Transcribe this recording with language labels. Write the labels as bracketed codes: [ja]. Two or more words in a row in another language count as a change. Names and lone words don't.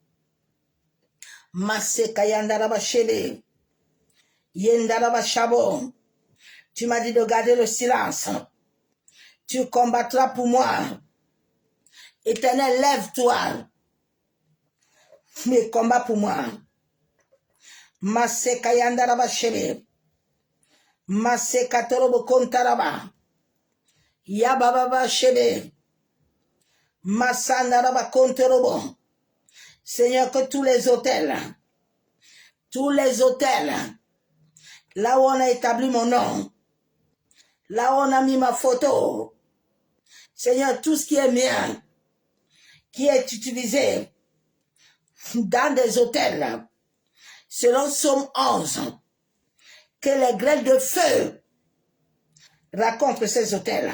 [fr] Masekayandaraba shebe, yendaraba shabo. Tu m'as dit de garder le silence. Tu combattras pour moi. Éternel, lève-toi, mais combat pour moi. Masekayandaraba shebe, masekatorobo kontaraba, yababa shebe, masandaraba kontorobo. Seigneur, que tous les hôtels, là où on a établi mon nom, là où on a mis ma photo, Seigneur, tout ce qui est mien, qui est utilisé dans des hôtels, selon Psaume 11, que les grêles de feu racontent ces autels.